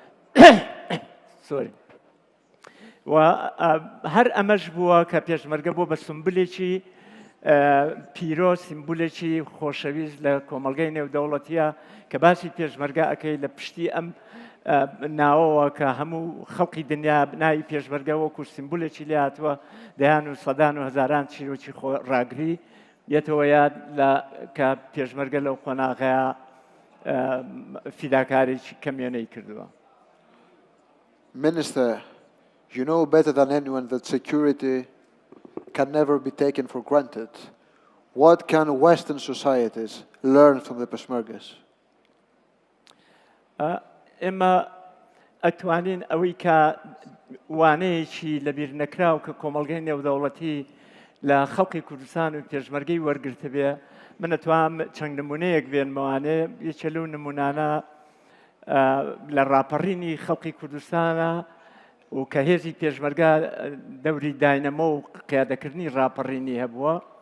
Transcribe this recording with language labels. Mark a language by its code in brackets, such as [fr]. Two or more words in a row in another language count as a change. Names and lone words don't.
[ckb] و هەر ئەمەش بووە کە پێشمەرگە بۆ بە سمبولێکی پیرۆ، سیمبولێکی خۆشەویست لە کۆمەڵگەی نێودەوڵەتیە کە باسی پێشمەرگە ئەەکەی لە پشتی ئەم ناوەوە کە هەموو خەڵقی دنیا ناوی پێشمەرگە وەکو سیمبولێکی لێ هاتووە دەیان و سەدان و هەزاران چیرۆکی ڕاگری یەتەوە یاد کە پێشمەرگە لەو قۆناغەیە فیداکارێکی کەمێنەی کردووە. [en] Minister, you know better than anyone that security can never be taken for granted. What can Western societies learn from the Peshmergas? [ckb] ئێمە ئەتوانین ئەوەی کە وانەیەکی لەبیر نەکراو کە کۆمەڵگەی نێودەوڵەتی لە خەڵقی کوردستان و پێشمەرگەی وەرگرتە بێ، من ئەتوانم چەند نمونەیەک بێنمەوانێ. یەکێ لەو نمونانە لە ڕاپەڕینی خەڵقی کوردستانە و کە هێزی پێشمەرگە دەوری داینەمە و قیادەکردنی ڕاپەڕینی هەبووە.